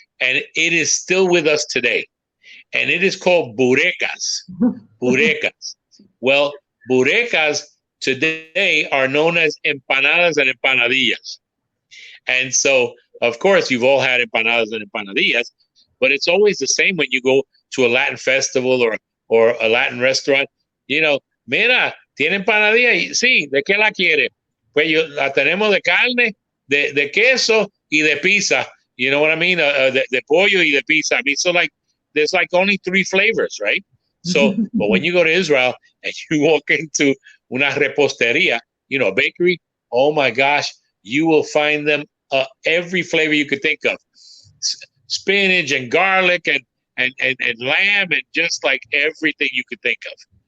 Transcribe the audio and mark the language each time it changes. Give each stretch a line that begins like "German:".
English: And it is still with us today. And it is called burecas. Burecas. Well, burecas today are known as empanadas and empanadillas. And so, of course, you've all had empanadas and empanadillas, but it's always the same when you go to a Latin festival or a Latin restaurant.
Spanish: Mira, tiene empanadilla. Sí, ¿de qué la quiere? Pues la tenemos de carne, de queso y de pizza.
English: You know what I mean?
Spanish: De pollo y de pizza.
English: I mean, so there's only 3 flavors, right? So, but when you go to Israel and you walk into
Spanish: una reposteria,
English: a bakery, oh my gosh, you will find them every flavor you could think of. Spinach and garlic and lamb and just like everything you could think of.